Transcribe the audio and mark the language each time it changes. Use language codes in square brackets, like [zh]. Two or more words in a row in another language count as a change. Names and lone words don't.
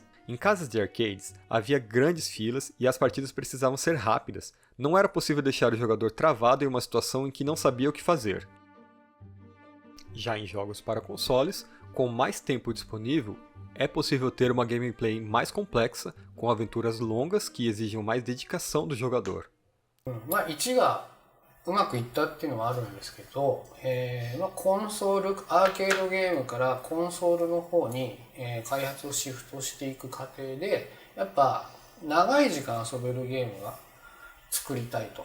[pt] Em casas de arcades, havia grandes filas e as partidas precisavam ser rápidas, não era possível deixar o jogador travado em uma situação em que não sabia o que fazer. Já em jogos para consoles, com mais tempo disponível, é possível ter uma gameplay mais complexa, com aventuras longas que exigem mais dedicação do jogador. [ja] 1 がうまくいったっていうのはあるんですけど、コンソールアーケードゲームからコンソールの方に、開発をシフトしていく過程でやっぱ長い時間遊べるゲームが作りたいと。